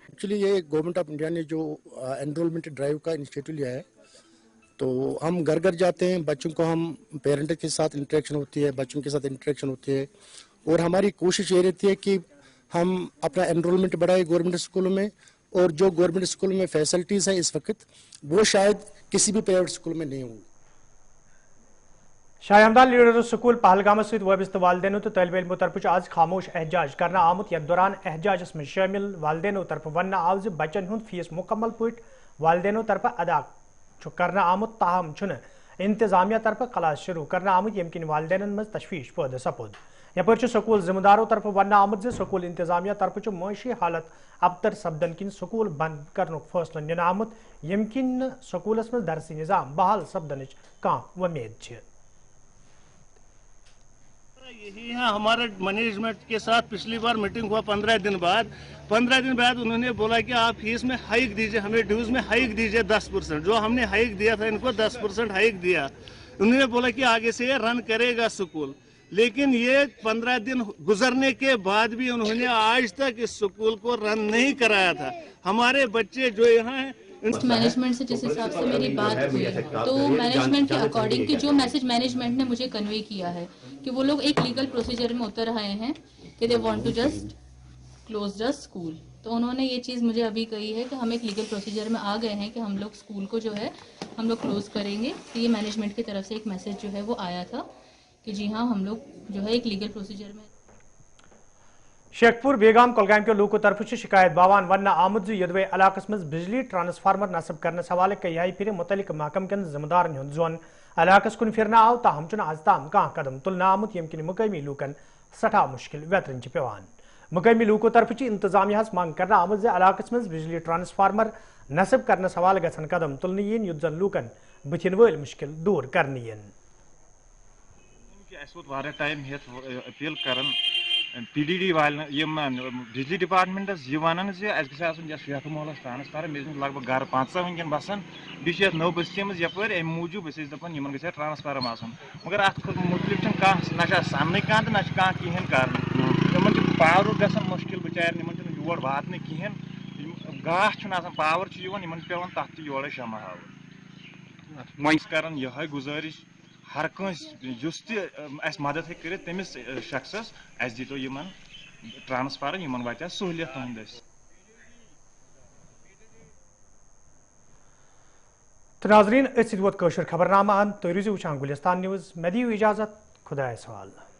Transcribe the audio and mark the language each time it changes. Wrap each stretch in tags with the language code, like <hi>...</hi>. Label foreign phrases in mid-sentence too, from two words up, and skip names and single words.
<ur>ایکچولی یہ گورنمنٹ آف انڈیا نے جو</ur> <en>enrollment drive</en> <ur>کا انیشیٹو لیا ہے تو ہم گھر گھر جاتے ہیں بچوں کو ہم پیرنٹ کے ساتھ انٹریکشن ہوتی ہے بچوں کے ساتھ انٹریکشن ہوتی ہے اور ہماری کوشش یہ رہتی ہے کہ ہم اپنا انرولمنٹ بڑھائے</ur> <en>government schools</en> <ur>میں اور جو</ur> <en>government school</en> <ur>میں فیسلٹیز ہیں اس وقت وہ شاید کسی بھی</ur> <en>private school</en> <ur>میں نہیں ہوں.</ur> <ks>شاہ ہمدان لیڈر سکول پہلگام ست وابستہ والدینوں تو طالب علموں طرف آج خاموش احتجاج کرنا آمت یتھ دوران احتجاجس میں شامل والدینوں طرف ون آو زِ بچن ہند فیس مکمل پٲٹھۍ والدینوں طرف ادا کرنا آمت تاہم انتظامیہ طرف کلاس شروع کرنا آمت یم کن والدینن مز تشویش پٲدٕ سپود. یپٲرۍ چھُ سکول ذمہ دارو طرف ون آمت زِ سکول انتظامیہ طرف چھُ معاشی حالت ابتر سپدن کن سکول بند کرنُک فٲصلہٕ نِنہٕ آمُت یم کن سکولس مز درسی نظام بحال سپدنٕچ کانٛہہ وۄمید چھِ.</ks> <ur>یہی ہے ہمارا مینجمنٹ کے ساتھ پچھلی بار میٹنگ ہوا 15 دن بعد انہوں نے بولا کہ آپ فیس میں ہائیک دیجئے ہمیں ڈیوز میں ہائیک دیجئے 10%. جو ہم نے ہائیک دیا تھا ان کو 10% ہائیک دیا. انہوں نے بولا کہ آگے سے یہ رن کرے گا اسکول لیکن یہ 15 دن گزرنے کے بعد بھی انہوں نے آج تک اس اسکول کو رن نہیں کرایا تھا. ہمارے بچے جو یہاں ہیں مینجمنٹ سے جس حساب سے میری بات ہوئی تو مینجمنٹ کے اکارڈنگ کہ جو میسج مینجمنٹ نے مجھے کنوے کیا ہے کہ وہ لوگ ایک</ur> <en>legal procedure</en> <ur>میں اتر آئے ہیں کہ</ur> <en>they want to just close the school.</en> <ur>تو انہوں نے یہ چیز مجھے ابھی کہی ہے کہ ہم ایک</ur> <en>legal procedure</en> <ur>میں آ گئے ہیں کہ ہم لوگ اسکول کو جو ہے ہم لوگ کلوز کریں گے. تو یہ مینجمنٹ کی طرف سے ایک میسج جو ہے وہ آیا تھا کہ جی ہاں ہم لوگ جو ہے ایک</ur> <en>legal procedure</en> <ur>میں.</ur> <ks>شیخ پور بیگام کولگام کے لوکو طرف شکایت باوان ون آمت یدوے علاقہ مز بجلی ٹرانسفارمر نصب کرنس حوالہ کئی پھر متعلق محکم کن ذمہ دارن ہند زون علاقہ کن پھر آو تاہم آز تام کھانا قدم تلن آمت یم کن مقامی لوکن سٹھا مشکل ویترن پیوان. مقامی لوکو طرف انتظامیہ منگ کرنا آمت علاقہ مز بجلی ٹرانسفارمر نصب کرنس حوالہ گھن قدم تلن ین یت زن لوکن بتھن ول مشکل دور کرنے ین. اپیل کرن پی ڈی ڈی والن بجلی ڈپارٹمنٹس یہ ونان شیخ محلس ٹرانسفارمر مے لگ بھگ گھر 15 ونکین بسان بیس نو بستی مز یپر ام موجود دپان یمن گھر ٹرانسفارم آسن مگر ات متعلق نہ سامنے کھانا تو نہ کہین کر پاور گھان مشکل بچار یور واتنے کہین گاش آسان پاور پیوان تک تہ یورے شمع ہاو کران یہ گزارش ہر کنس یس تس مدد ہیکہ کرت تمس شخصس اس دیتو یمن ٹرانسفر یمن واتہ سہولیت تہندس. تو ناظرین ات ووت خبر نامہ ان تھی روزو وچھان گلستان نیوز. مے دیو اجازت خدایس حوالہ.</ks>